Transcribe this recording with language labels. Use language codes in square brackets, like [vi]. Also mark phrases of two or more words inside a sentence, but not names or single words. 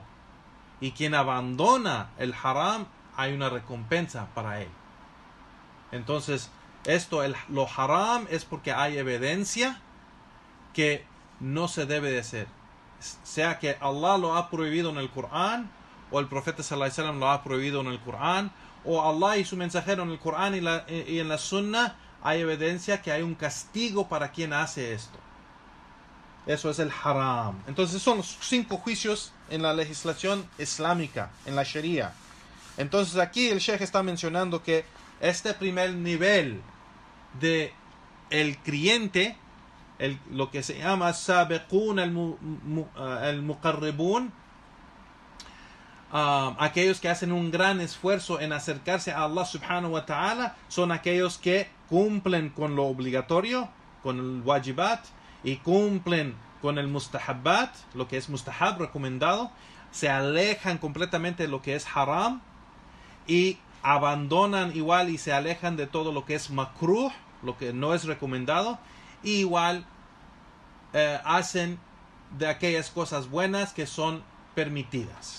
[es] Y quien abandona el haram, hay una recompensa para él. Entonces, lo haram es porque hay evidencia que no se debe de hacer. Sea que Allah lo ha prohibido en el Corán, o el profeta [ar] صلى الله عليه وسلم [es] lo ha prohibido en el Corán, o Allah y su mensajero en el Corán y en la sunnah hay evidencia que hay un castigo para quien hace esto. Eso es el haram. Entonces son los 5 juicios en la legislación islámica, en la Sharia. Entonces aquí el Sheikh está mencionando que este primer nivel de el creyente, lo que se llama [ar] السابقون المقربون, [es] aquellos que hacen un gran esfuerzo en acercarse a Allah [ar] سبحانه وتعالى, [es] son aquellos que cumplen con lo obligatorio, con el wajibat, y cumplen con el mustahabbat, lo que es mustahab, recomendado, se alejan completamente de lo que es haram, y abandonan igual y se alejan de todo lo que es makruh, lo que no es recomendado, y igual hacen de aquellas cosas buenas que son permitidas.